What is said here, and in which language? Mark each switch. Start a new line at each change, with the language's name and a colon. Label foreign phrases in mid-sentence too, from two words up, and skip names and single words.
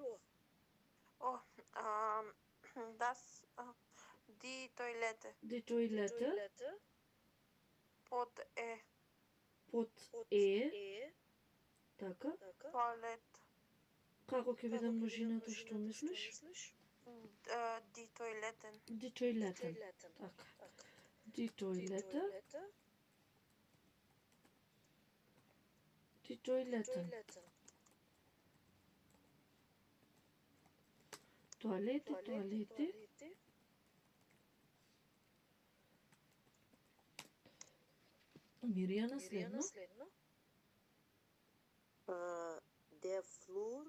German: Die Toilette. Die Toilette.
Macedonian: Под Е. Под Е. Така. Туалет. Како ќе биде множината, што мислиш?
German: Die Toiletten. Die Toiletten. Така. Die Toilette. Die Toiletten.
Macedonian: Тоалети. Мирјана, следно.
German: Der Flur.